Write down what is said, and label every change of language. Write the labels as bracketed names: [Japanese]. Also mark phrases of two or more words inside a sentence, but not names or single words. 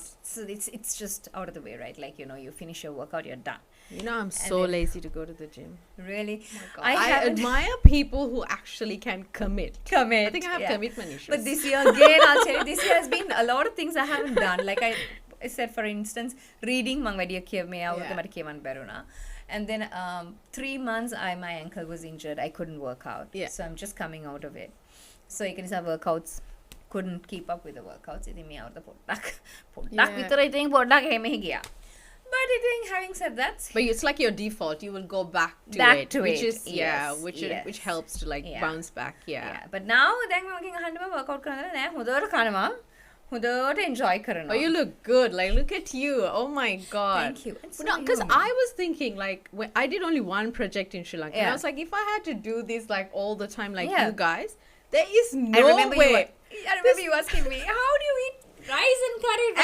[English] So it's just out of the way, right? Like you finish your workout, you're done. You know, I'm so then- lazy to go to the gym. Really, God. I I haven't admire people who actually can commit. commit. I think I have yeah. commitment issues. But this year again, I'll tell you, this year has been a lot of things I haven't done. Like I said, for instance, reading [Sinhala] මං වැඩිය කියවේ අවුරුද්ද [English] Yeah. [Sinhala] මට කියවන්න බැරුණා. [English] And then 3 months my ankle was injured. I couldn't work out. Yeah. So I'm just coming out of it. So you can say workouts couldn't keep up with the workouts. [Sinhala] ඉතින් මේ අවුරුද්ද පොඩ්ඩක් [English] Yeah. [Sinhala] විතර ඉතින් පොඩ්ඩක් එහෙම ගියා. [English] But I think having said that, But it's like your default. You will go back to Back it. to which it, is, yeah, yes, which yes. which helps to like Yeah. bounce back. Yeah. yeah. But now [Sinhala] දැන් මම අහන්නම workout කරනවා නෑ හොඳට කනවා. හොඳට enjoy කරනවා. [English] Oh, you look good. Like, look at you. Oh my God. Thank you. And so No, because you. I was thinking, like, when I did only one project in Sri Lanka. And I Yeah. was like, if I had to do this, like, all the time, like Yeah. you guys, there is no I remember way. I remember you asking me, how do you eat rice and curry? And